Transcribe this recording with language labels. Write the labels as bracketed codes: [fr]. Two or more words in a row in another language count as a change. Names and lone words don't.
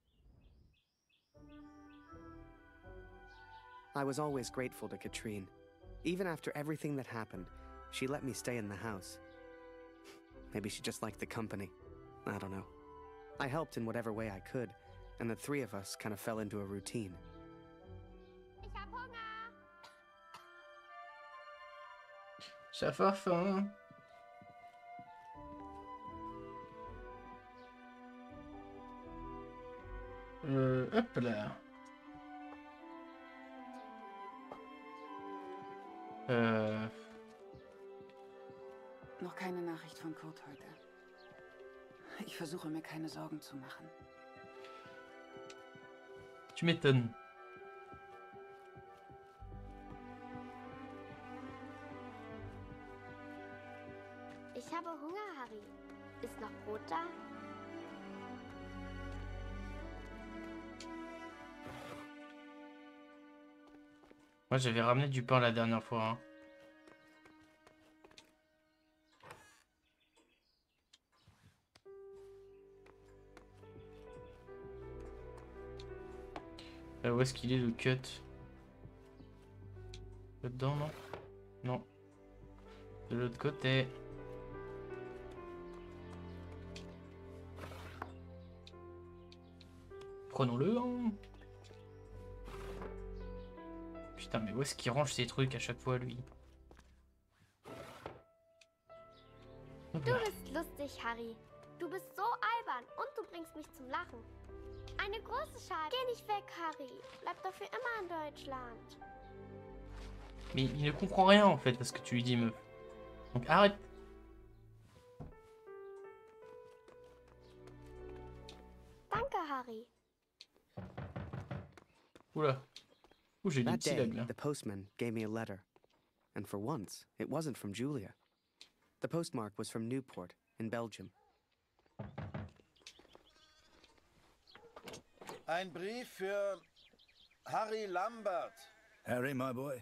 [en] I was always grateful to Katrine. Even after everything that happened, she let me stay in the house. Maybe she just liked the company. I don't know. I helped in whatever way I could, and the three of us kind of fell into a routine. [fr] J'ai faim. Hop là. [de] Noch keine Nachricht von Kurt heute. Ich versuche mir keine Sorgen zu machen. [fr] Tu m'étonnes. [de] Ich habe Hunger, Harry. Ist noch Brot da? [fr] Moi j'avais ramené du pain la dernière fois. Hein. Où est-ce qu'il est le cut? Là-dedans, non? Non. De l'autre côté. Prenons-le. Hein. Putain, mais où est-ce qu'il range ses trucs à chaque fois, lui? [de] Du bist lustig, Harry. Du bist so albern und du bringst mich zum Lachen. Eine große Schale. Geh nicht weg, Harry. Bleib doch für immer in Deutschland. [fr] Mais il ne comprend rien en fait à ce que tu lui dis, meuf. Donc arrête. [de] Danke, Harry. [fr] Oula. Ouh, j'ai des [en] That [fr] petits [en] day, [fr] lags là. [en] the postman gave me a letter. And for once, it wasn't from Julia. The postmark was from Newport, in Belgium. [de] Ein Brief für Harry Lambert. [en] Harry, my boy.